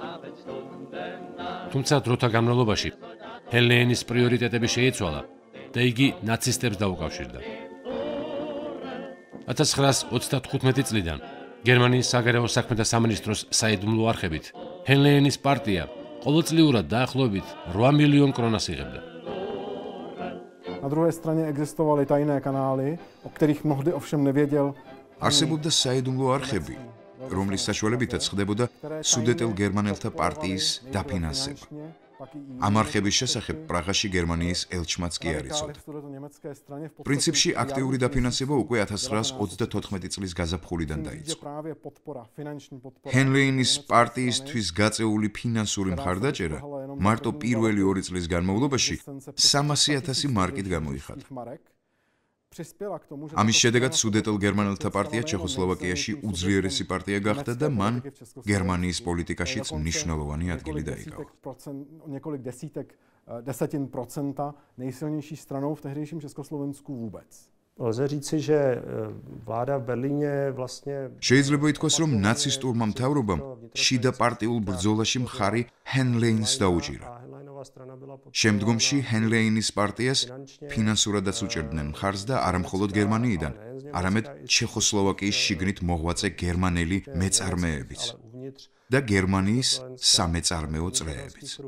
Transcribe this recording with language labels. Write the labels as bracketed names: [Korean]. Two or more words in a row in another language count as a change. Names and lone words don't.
[Georgian] თუმცა დროთა განმავლობაში ჰენლეინის პრიორიტეტები შეიცვალა და იგი ნაცისტებს დაუკავშირდა. 1935 წლიდან გერმანიის საგარეო საქმეთა სამინისტროს საიდუმლო არხებით ჰენლეინის პარტია ყოველწლიურად დაახლოებით 8 მილიონ კრონას იღებდა. [Czech] Na druhé straně existovaly tajné kanály, o kterých mnohdy ovšem nevěděl. [Georgian] არსებობდა საიდუმლო არხები, რომლის საშუალებითაც ხდებოდა სუდეტელ გერმანელთა პარტიის დაფინანსება. ამ არხების შესახებ პრაღაში გერმანიის ელჩმაც კი არ იცოდა. პრინციპში აქტიური დაფინანსება უკვე 1934 წლის გაზაფხულიდან დაიწყო. ჰენლეინის პარტიისთვის გაწეული ფინანსური მხარდაჭერა მარტო პირველი 2 წლის განმავლობაში 300,000 მარკით გამოიხადა. ამის შედეგად სუდეტელ გერმანელთა პარტია ჩეხოსლოვაკიაში უძლიერესი პარტია გახდა და მან გერმანიის პოლიტიკაშიც მნიშვნელოვანი ადგილი დაიკავა. [Czech] Lze říci, že vláda v Berlíně vlastně [Georgian] შეიძლება ითქვას, რომ ნაცისტურმა მთავრობამ შიდა პარტიულ ბრძოლაში მხარი ჰენლეინს დაუჭირა. შემდგომში ჰენლეინის პარტიას ფინანსურადაც უჭერდნენ მხარს და არა მხოლოდ გერმანიიდან, არამედ ჩეხოსლოვაკიის შიგნით მოღვაწე გერმანელი მეწარმეებიც და გერმანიის სამეწარმეო წრეებიც.